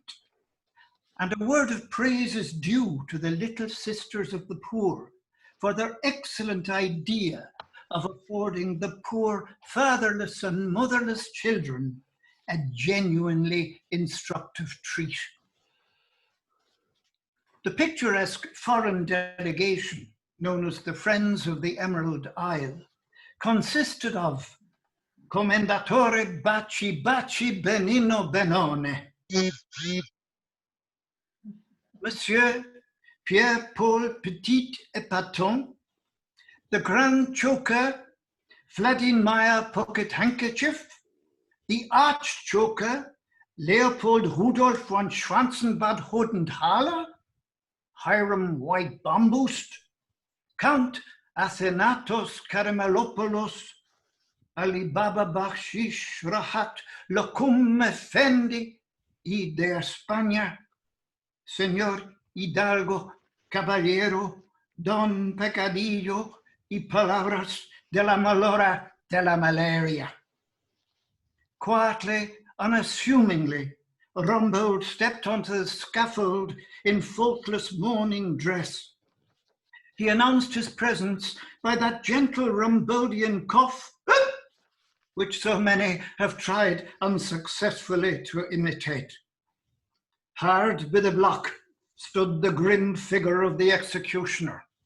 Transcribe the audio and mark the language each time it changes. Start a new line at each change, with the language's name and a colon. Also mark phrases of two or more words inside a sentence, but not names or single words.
English: And a word of praise is due to the Little Sisters of the Poor for their excellent idea of affording the poor fatherless and motherless children a genuinely instructive treat. The picturesque foreign delegation, known as the Friends of the Emerald Isle, consisted of Commendatore Baci Baci Benino Benone, Monsieur Pierre-Paul Petit Epaton, the Grand Choker Vladimir Meyer Pocket Handkerchief, the Archchoker Leopold Rudolf von Schwanzenbad Hodenthaler, Hiram White Bamboost, Count Athenatos Karamelopoulos, Alibaba Bakshish Rahat Locum Effendi y de España, Señor Hidalgo Caballero, Don Pecadillo y Palabras de la Malora de la Malaria. Quietly, unassumingly, Rumbold stepped onto the scaffold in faultless mourning dress. He announced his presence by that gentle Rumboldian cough, which so many have tried unsuccessfully to imitate. Hard by the block stood the grim figure of the executioner.